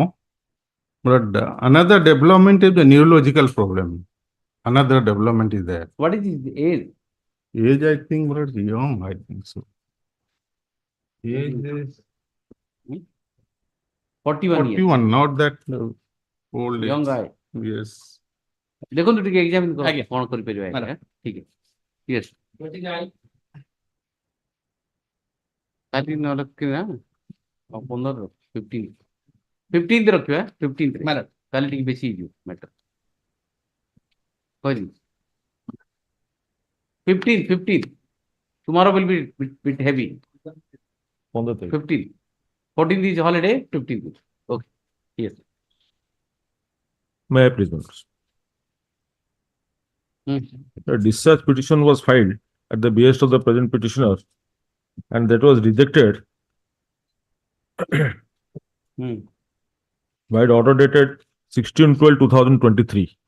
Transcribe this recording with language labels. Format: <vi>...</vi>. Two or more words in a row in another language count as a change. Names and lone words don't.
<en>But another development is the neurological problem. Another development is there. What is his age? Age, I think, but young. I think so. Age is 41 years. 41, not that old. Young age. guy. Yes.</en> <or>ଦେଖନ୍ତୁ ଟିକେ ଏକ୍ସାମିନ୍ କର ଆଜ୍ଞା। କଣ କରିପାରିବା ଆଜ୍ଞା ଠିକ ଅଛି ୟେସ୍ କାଲି ନହେଲେ ରଖିବା 15 15 ରଖିବା 15</or> <en>My lord.</en> <or>କାଲି ଟିକେ ବେଶୀ ହେଇଯିବ ମ୍ୟାଟର କହିଲି</or> <en>15 tomorrow will be bit heavy 15 14th is holiday 15th okay yes May I please notice? A discharge petition was filed at the behest of the present petitioner, and that was rejected by the order dated 16/12/2023.</en>